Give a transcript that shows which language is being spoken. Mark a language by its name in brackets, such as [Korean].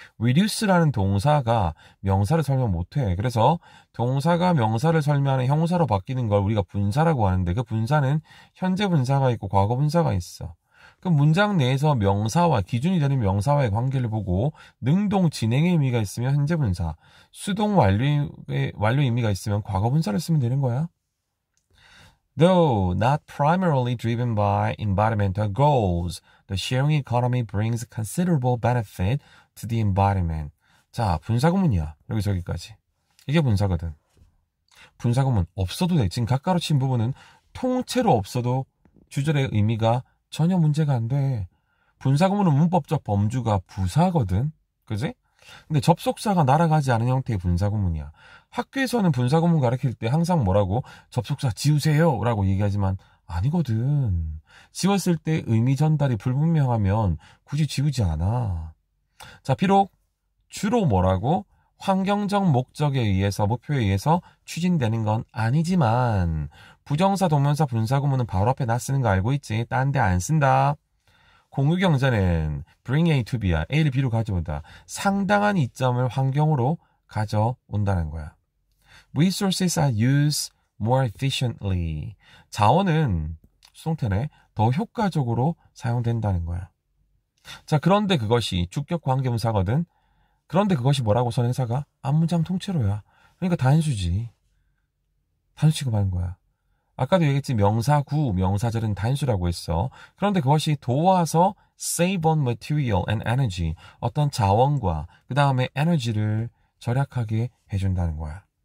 [Korean] reduce라는 동사가 명사를 설명 못해. 그래서 동사가 명사를 설명하는 형사로 바뀌는 걸 우리가 분사라고 하는데, 그 분사는 현재 분사가 있고 과거 분사가 있어. 그 문장 내에서 명사와 기준이 되는 명사와의 관계를 보고 능동 진행의 의미가 있으면 현재 분사, 수동 완료의 의미가 있으면 과거 분사를 쓰면 되는 거야. [English] Though not primarily driven by environmental goals, the sharing economy brings considerable benefit to the environment. [Korean] 자, 분사구문이야. 여기까지. 이게 분사거든. 분사구문 없어도 돼. 지금 가까로 친 부분은 통째로 없어도 주절의 의미가 전혀 문제가 안 돼. 분사구문은 문법적 범주가 부사거든. 그지? 근데 접속사가 날아가지 않은 형태의 분사구문이야. 학교에서는 분사구문 가르칠 때 항상 뭐라고? 접속사 지우세요 라고 얘기하지만 아니거든. 지웠을 때 의미 전달이 불분명하면 굳이 지우지 않아. 자, 비록 주로 뭐라고? 환경적 목적에 의해서, 목표에 의해서 추진되는 건 아니지만 부정사, 동명사, 분사구문은 바로 앞에 나 쓰는 거 알고 있지? 딴 데 안 쓴다. 공유경제는 bring A to B야. A를 B로 가져온다. 상당한 이점을 환경으로 가져온다는 거야. [English] Resources are used more efficiently. [Korean] 자원은 수동태네. 더 효과적으로 사용된다는 거야. 자, 그런데 그것이 주격 관계문사거든. 그런데 그것이 뭐라고 선행사가? 앞문장 통째로야. 그러니까 단수지. 단수 취급하는 거야. 아까도 얘기했지 명사구, 명사절은 단수라고 했어. 그런데 그것이 도와서 [English] save on material and energy, [Korean] 어떤 자원과 그 다음에 에너지를 절약하게 해준다는 거야.